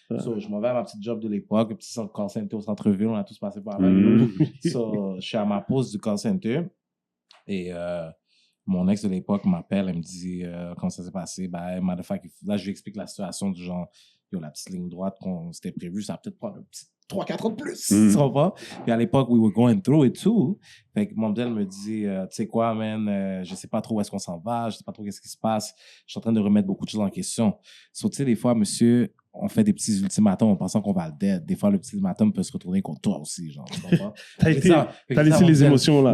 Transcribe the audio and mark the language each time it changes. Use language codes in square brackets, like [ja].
[fr] So, je m'en vais à ma petite job de l'époque, le petit call center au centre-ville, on a tous passé par là. So, je suis à ma pause du call center. Et mon ex de l'époque m'appelle, elle me dit comment ça s'est passé. Ben, là, je lui explique la situation du genre, yo, la petite ligne droite qu'on s'était prévue, ça va peut-être prendre un petit 3-4 ans de plus, tu comprends? Puis à l'époque, [en] we were going through it too. [fr] Fait que mon modèle me dit, tu sais quoi, man, je sais pas trop où est-ce qu'on s'en va, je sais pas trop qu'est-ce qui se passe, je suis en train de remettre beaucoup de choses en question. Tu sais, des fois, monsieur, on fait des petits ultimatums en pensant qu'on va le dead. Des fois, le petit ultimatum peut se retourner contre toi aussi, genre, tu comprends? T'as laissé les émotions, là.